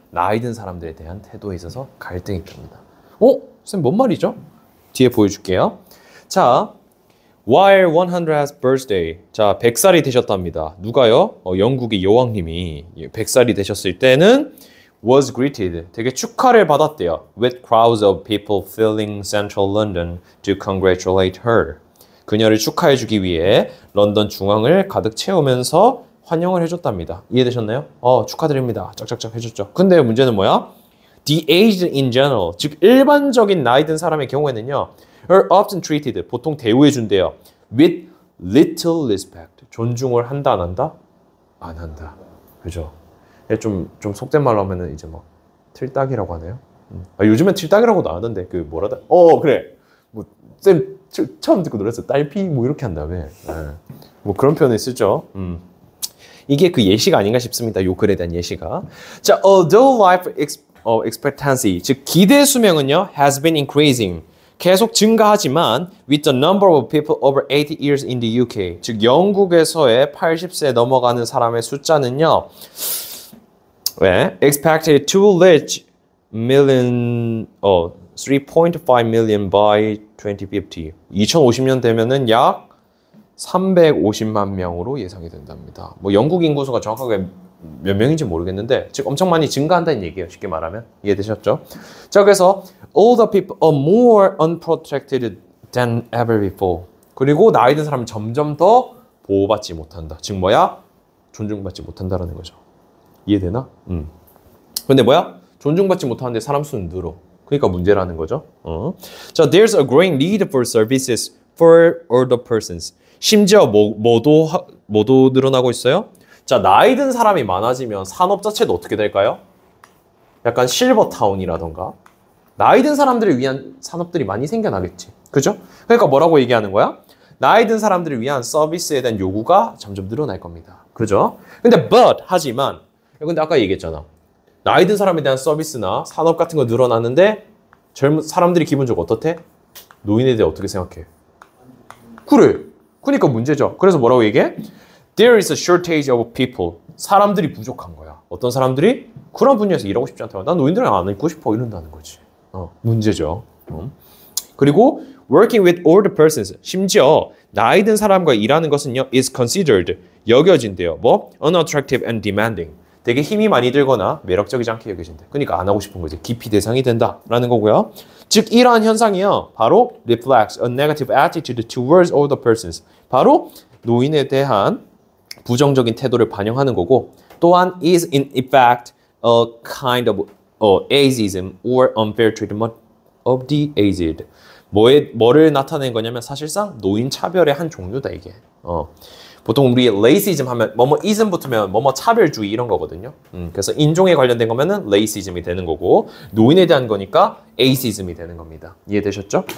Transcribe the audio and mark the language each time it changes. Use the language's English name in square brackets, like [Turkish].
[Korean] 나이 든 사람들에 대한 태도에 있어서 갈등이 있답니다. 쌤 뭔 말이죠? 뒤에 보여줄게요. 자, [English] while 100 has birthday. [Korean] 자, 100살이 되셨답니다. 누가요? 영국의 여왕님이 100살이 되셨을 때는 [English] was greeted. [Korean] 되게 축하를 받았대요. [English] With crowds of people filling central London to congratulate her. [Korean] 그녀를 축하해주기 위해 런던 중앙을 가득 채우면서 환영을 해줬답니다. 이해되셨나요? 축하드립니다. 짝짝짝 해줬죠. 근데 문제는 뭐야? [English] The aged in general, [Korean] 즉 일반적인 나이 든 사람의 경우에는요, [English] are often treated, [Korean] 보통 대우해준대요. [English] With little respect, [Korean] 존중을 한다 안 한다? 안 한다. 그죠? 좀 속된 말로 하면은 이제 막 틀딱이라고 하네요. 요즘엔 틀딱이라고도 안 하던데 뭐라다? 그래. 쌤 처음 듣고 놀랐어. 딸피 뭐 이렇게 한 다음에 뭐 그런 표현을 쓰죠. 이게 그 예시가 아닌가 싶습니다. 요 글에 대한 예시가. [English] 자, although life expectancy, [Korean] 즉 기대 수명은요 [English] has been increasing, [Korean] 계속 증가하지만 [English] with the number of people over 80 years in the UK, [Korean] 즉 영국에서의 80세 넘어가는 사람의 숫자는요 [English] expected to reach 3.5 million by 2050. [Korean] 2050년 되면은 약 350만 명으로 예상이 된답니다. 뭐 영국 인구수가 정확하게 몇 명인지 모르겠는데 즉 엄청 많이 증가한다는 얘기예요. 쉽게 말하면. 이해되셨죠? 자, 그래서 [English] all the people are more unprotected than ever before. [Korean] 그리고 나이 든 사람은 점점 더 보호받지 못한다. 즉 뭐야? 존중받지 못한다라는 거죠. 이해되나? 근데 뭐야? 존중받지 못하는데 사람 수는 늘어. 그러니까 문제라는 거죠. [English] 자, there's a growing need for services for older persons. [Korean] 심지어 뭐도 늘어나고 있어요? 자, 나이 든 사람이 많아지면 산업 자체도 어떻게 될까요? 약간 실버타운이라던가 나이 든 사람들을 위한 산업들이 많이 생겨나겠지. 그죠? 그러니까 뭐라고 얘기하는 거야? 나이 든 사람들을 위한 서비스에 대한 요구가 점점 늘어날 겁니다. 그죠? 근데 하지만 근데 아까 얘기했잖아. 나이 든 사람에 대한 서비스나 산업 같은 거 늘어나는데 젊은 사람들이 기본적으로 어떻대? 노인에 대해 어떻게 생각해? 그래. 그러니까 문제죠. 그래서 뭐라고 얘기해? [English] There is a shortage of people. [Korean] 사람들이 부족한 거야. 어떤 사람들이 그런 분야에서 일하고 싶지 않다고. 난 노인들이랑 안 있고 싶어 이런다는 거지. 문제죠. 그리고 [English] working with older persons. [Korean] 심지어 나이 든 사람과 일하는 것은요 [English] is considered. [Korean] 여겨진대요. 뭐? [English] unattractive and demanding. [Korean] 되게 힘이 많이 들거나 매력적이지 않게 여겨진대. 그러니까 안 하고 싶은 거지. 기피 대상이 된다라는 거고요. 즉 이러한 현상이요. 바로 [English] reflects a negative attitude towards older persons. [Korean] 바로 노인에 대한 부정적인 태도를 반영하는 거고 또한 [English] is in effect a kind of ageism or unfair treatment of the aged. [Korean] 뭐를 나타낸 거냐면 사실상 노인 차별의 한 종류다 이게. 보통 우리 레이시즘 하면 뭐뭐 이즘 붙으면 뭐뭐 차별주의 이런 거거든요. 그래서 인종에 관련된 거면은 레이시즘이 되는 거고 노인에 대한 거니까 에이시즘이 되는 겁니다. 이해되셨죠?